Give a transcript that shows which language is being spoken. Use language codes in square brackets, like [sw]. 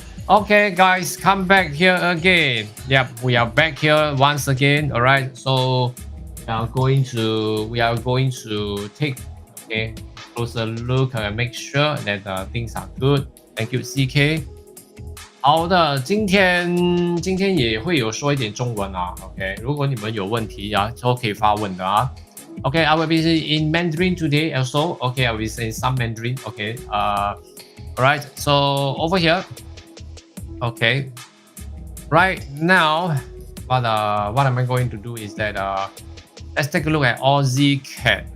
[en] Okay, guys, come back here again. Yep, we are back here once again. All right, so we are going to take closer look and make sure that things are good. Thank you, CK. [zh] 好的，今天也会有说一点中文啊。 OK，如果你们有问题啊，都可以发问的啊。 [en] OK, I will be in Mandarin today also. OK, I will be saying some Mandarin. OK, alright. So over here. Okay, right now, what am I going to do is that let's take a look at Aussie CAD.